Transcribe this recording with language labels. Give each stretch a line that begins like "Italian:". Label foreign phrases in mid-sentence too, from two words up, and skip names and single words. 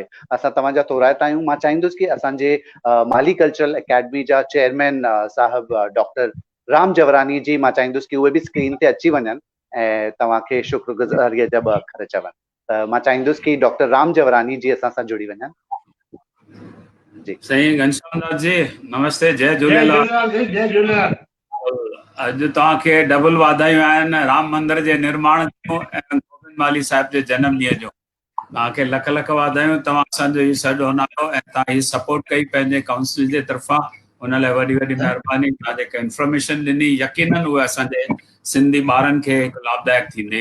Sindhi: असां तव्हांजा थोराइता आहियूं। मां चाहींदुसि कि असांजे माली कल्चरल अकेडमी जा चेयरमैन साहब डॉक्टर राम जवरानी जी, मां चाहींदुसि कि उहे बि स्क्रीन ते अची वञनि ऐं तव्हांखे शुक्रगुज़ारीअ जा 2 अखर चवनि। त मां चाहींदुसि कि डॉक्टर राम जवरानी जी असां सां जुड़ी वञनि। जी साईं घनश्याम दास जी नमस्ते, जय जय झूलेलाल। झूलेलाल जी, जय झूलेलाल। अॼु तव्हांखे डबल वाधायूं आहिनि राम मंदिर जे निर्माण जूं ऐं गोविंद माली साहिब जे जनम ॾींहं जो। तव्हांखे लख लख वाधायूं। तव्हां असांजो हीउ सॾु हनायो ऐं तव्हां हीउ सपोर्ट कई पंहिंजे काउंसिल जे तरफ़ां, उन लाइ वॾी वॾी महिरबानी। तव्हां जेके इंफॉर्मेशन ॾिनी यकीनन उहे असांजे सिंधी ॿारनि खे हिकु लाभदायक थींदी।